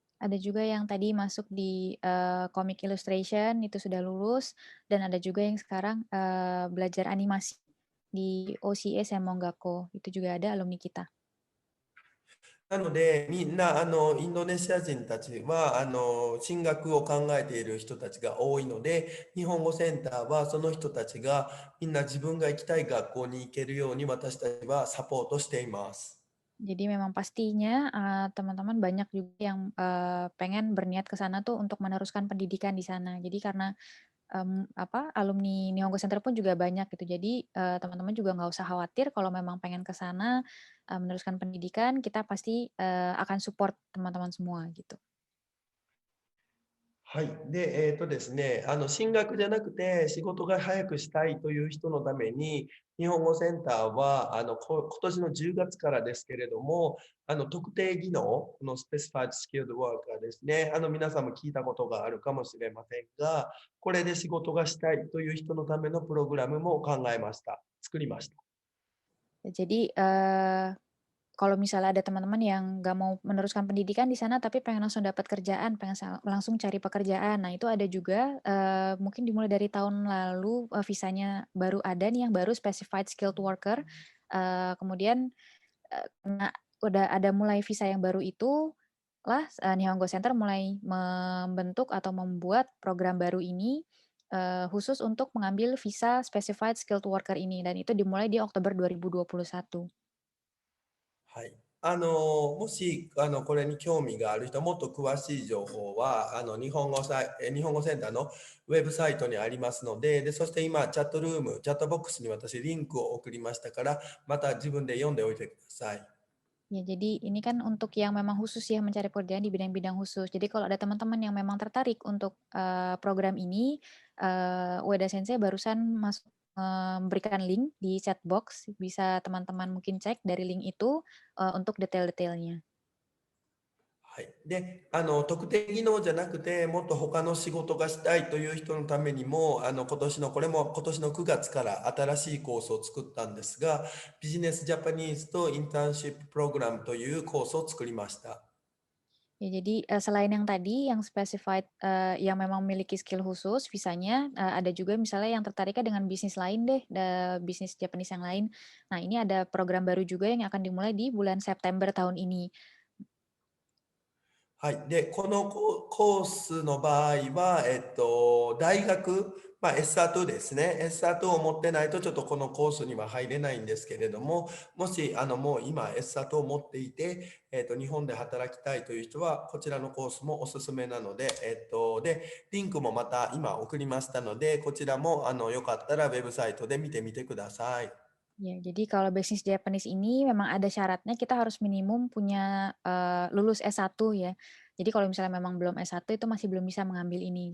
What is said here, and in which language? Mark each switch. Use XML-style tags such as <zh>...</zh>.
<id>Ada juga yang tadi masuk di comic illustration itu sudah lulus, dan ada juga yang sekarang belajar animasi di OCA Senmon Gakko, itu juga ada alumni kita.</id> <ja>なので、みんな、インドネシア人たちは、進学を考えている人たちが多いので、日本語センターはその人たちがみんな自分が行きたい学校に行けるように私たちはサポートしています。</ja> <id>Jadi memang pastinya teman-teman banyak juga yang pengen berniat ke sana tuh untuk meneruskan pendidikan di sana. Jadi karena alumni Nihongo Center pun juga banyak gitu. Jadi teman-teman juga nggak usah khawatir kalau memang pengen ke sana meneruskan pendidikan, kita pasti akan support teman-teman semua gitu.</id> <ja>はい。で、ですね、進学じゃなくて仕事が早くしたいという人のために、日本語センターは、今年の10月からですけれども、特定技能のスペシファイドスキルドワーカーですね、皆さんも聞いたことがあるかもしれませんが、これで仕事がしたいという人のためのプログラムも考えました。作りました。</ja> <id>Jadi kalau misalnya ada teman-teman yang nggak mau meneruskan pendidikan di sana tapi pengen langsung dapat kerjaan, pengen langsung cari pekerjaan. Nah, itu ada juga mungkin dimulai dari tahun lalu visanya baru ada nih yang baru Specified Skilled Worker. Kemudian karena udah ada mulai visa yang baru itu lah Nihongo Center mulai membentuk atau membuat program baru ini khusus untuk mengambil visa Specified Skilled Worker ini, dan itu dimulai di Oktober 2021.</id> <ja>はい。もし、これに興味がある人、もっと詳しい情報は、日本語センターのウェブサイトにありますので、そして今、チャットルーム、チャットボックスに私、リンクを送りましたから、また自分で読んでおいてください。</ja> <id>Ya, jadi ini kan untuk yang memang khusus ya mencari pekerjaan di bidang-bidang khusus. Jadi kalau ada teman-teman yang memang tertarik untuk program ini, Ueda Sensei barusan memberikan link di chat box, bisa teman-teman mungkin cek dari link itu untuk detail-detailnya.</id> <ja>はい。で、特定技能じゃなくて、もっと他の仕事がしたいという人のためにも、これも今年の9月から新しいコースを作ったんですが、ビジネスジャパニーズとインターンシッププログラムというコースを作りました。</ja> <id>Ya, jadi selain yang tadi yang specified yang memang memiliki skill khusus visanya, ada juga misalnya yang tertariknya dengan bisnis lain deh, bisnis Japanese yang lain. Nah, ini ada program baru juga yang akan dimulai di bulan September tahun ini.</id> <ja>はい。で、このコースの場合は、大学、SR2 ですね。 SR2 を持ってないと、ちょっとこのコースには入れないんですけれども、もし、もう今 SR2 を持っていて、日本で働きたいという人は、こちらのコースもおすすめなので、で、リンクもまた今送りましたので、こちらも、よかったらウェブサイトで見てみてください。</ja> <id>Ya, jadi kalau bisnis Japanese ini memang ada syaratnya kita harus minimum punya lulus S1 ya. Jadi kalau misalnya memang belum S1 itu masih belum bisa mengambil ini.</id>